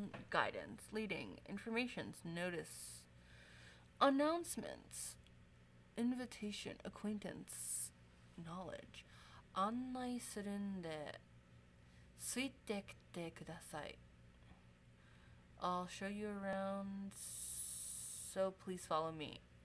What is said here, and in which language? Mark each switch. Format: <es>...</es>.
<en>Guidance, leading, informations, notice, announcements, invitation, acquaintance, knowledge.</en> <ja>案内するんで、ついてきてください。</ja> <en>I'll show you around, so please follow me.</en>